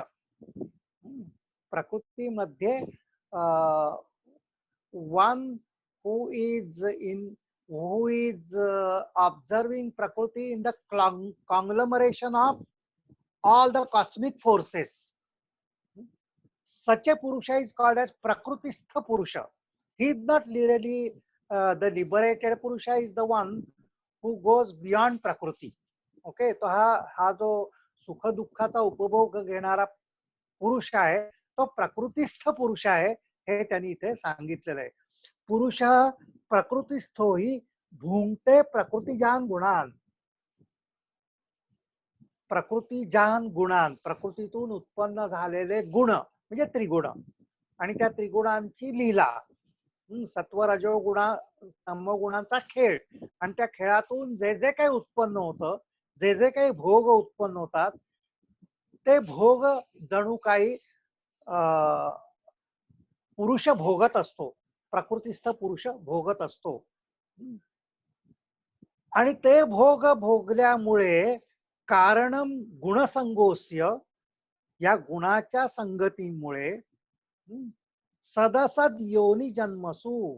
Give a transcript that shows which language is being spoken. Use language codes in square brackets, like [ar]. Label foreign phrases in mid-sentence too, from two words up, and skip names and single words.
[en] Prakriti madhye one who is observing Prakriti in the conglomeration of all the cosmic forces. Such a Purusha is called as Prakritistha Purusha. He is not really the liberated Purusha is the one who goes beyond Prakriti. [mr] Okay, तो हा जो सुख दुःखाचा उपभोग घेणारा पुरुष आहे, तो प्रकृतिस्थ पुरुष आहे, हे त्यांनी इथे सांगितलेलं आहे. [sa] पुरुष प्रकृतिस्थो ही भुंक्ते प्रकृतिजान गुणान. प्रकृतिजान गुणान, [mr] प्रकृतीतून उत्पन्न झालेले गुण म्हणजे त्रिगुण, आणि त्या त्रिगुणांची लीला, सत्व रजो गुणा तमो गुणांचा खेळ, आणि त्या खेळातून जे जे काही उत्पन्न होतं, जे जे काही भोग उत्पन्न होतात, ते भोग जणू काही पुरुष भोगत असतो, प्रकृतिस्थ पुरुष भोगत असतो. आणि ते भोग भोगल्यामुळे [sa] कारणम गुणसंगोस्य, [mr] या गुणाच्या संगतीमुळे [sa] सदसद योनी जन्मसु.